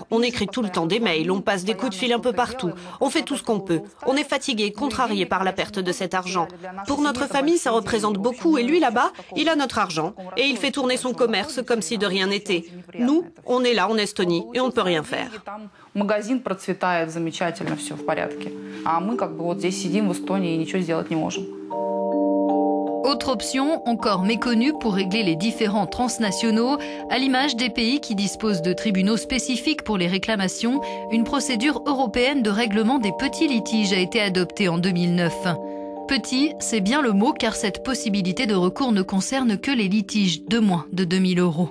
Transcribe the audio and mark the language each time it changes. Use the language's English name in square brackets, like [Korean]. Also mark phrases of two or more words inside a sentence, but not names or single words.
[French] On écrit tout le temps des mails, on passe des coups de fil un peu partout. On fait tout ce qu'on peut. On est fatigué, contrarié par la perte de cet argent. Pour notre famille, ça représente beaucoup. Et lui, là-bas, il a notre argent. Et il fait tourner son commerce comme si de rien n'était. Nous, on est là en Estonie et on ne peut rien faire. [Russian] Магазин процветает замечательно, все в порядке. А мы как бы вот здесь сидим в Эстонии и ничего сделать не можем. [French] Autre option, encore méconnue pour régler les différends transnationaux, à l'image des pays qui disposent de tribunaux spécifiques pour les réclamations, une procédure européenne de règlement des petits litiges a été adoptée en 2009. Petit, c'est bien le mot car cette possibilité de recours ne concerne que les litiges de moins de 2000 €.